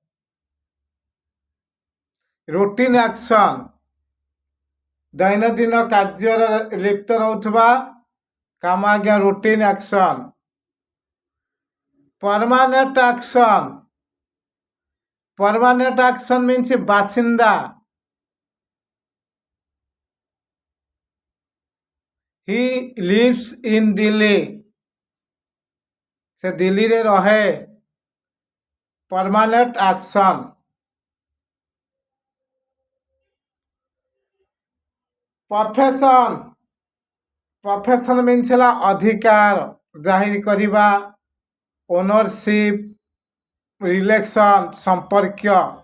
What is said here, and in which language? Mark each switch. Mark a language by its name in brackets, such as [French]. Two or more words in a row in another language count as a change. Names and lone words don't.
[English] routine action [Odia] ଦୈନନ୍ଦିନ କାର୍ଯ୍ୟରେ ଲିପ୍ତ ରହୁଥିବା କାମ ଆଜ୍ଞା [English] routine action. permanent action means [Odia] ବାସିନ୍ଦା। [English] he lives in Delhi. [Odia] ସେ ଦିଲ୍ଲୀରେ ରହେ। [English] permanent action. profession means [Odia] ହେଲା ଅଧିକାର ଜାହିର କରିବା, [English] ownership, relation [Odia] ସମ୍ପର୍କ।